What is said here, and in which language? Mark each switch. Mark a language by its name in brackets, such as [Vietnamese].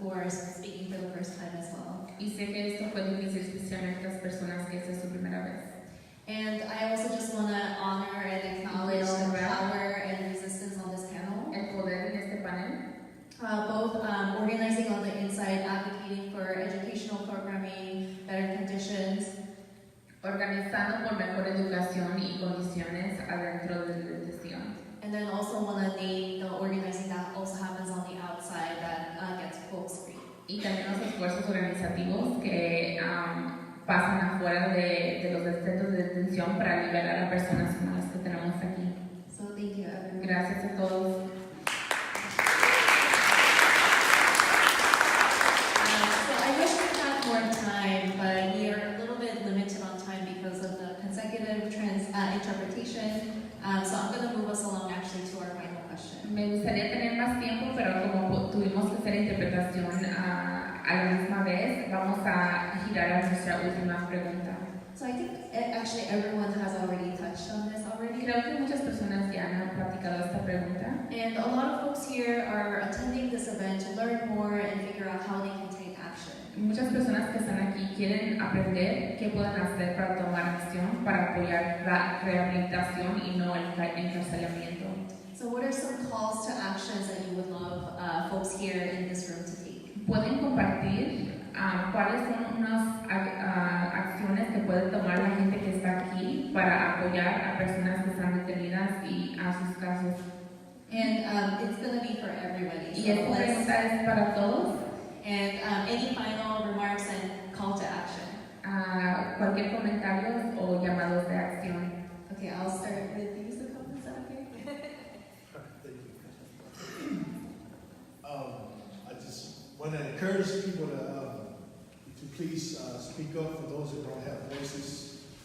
[English] person speaking for the first time as well. [Spanish] Y sé que esto fue difícil, especialmente las personas que esta es su primera vez. [English] And I also just want to honor and acknowledge the power and resistance on this panel. [Spanish] El poder en este panel, [English] Both organizing on the inside, advocating for educational programming, better conditions, [Spanish] organizando por mejor educación y condiciones adentro de la detención. [English] and then also want to name the organizing that also happens on the outside that gets folks free. [Spanish] Y también los esfuerzos organizativos que pasan afuera de los centros de detención para liberar a personas como las que tenemos aquí. [English] So thank you, everyone. [Spanish] Gracias a todos. [English] So I wish we had more time, but we are a little bit limited on time because of the consecutive interpretation. So I'm going to move us along actually to our final question. [Spanish] Me gustaría tener más tiempo, pero como tuvimos que hacer interpretación a la misma vez, vamos a girar a nuestra última pregunta. [English] So I think actually everyone has already touched on this already. [Spanish] Creo que muchas personas ya han platicado esta pregunta. [English] And a lot of folks here are attending this event to learn more and figure out how they can take action. [Spanish] Muchas personas que están aquí quieren aprender qué pueden hacer para tomar acción, para apoyar la rehabilitación y no el encarcelamiento. [English] So what are some calls to actions that you would love folks here in this room to take? [Spanish] ¿Pueden compartir cuáles son unas acciones que puede tomar la gente que está aquí para apoyar a personas que están detenidas y a sus casos? [English] And it's going to be for everybody. [Spanish] Y esta pregunta es para todos. [English] And any final remarks and call to action? [Spanish] Cualquier comentario o llamados de acción. [English] Okay, I'll start with you, Sakam. Is that okay? I just want to encourage people to please speak up for those who don't have voices.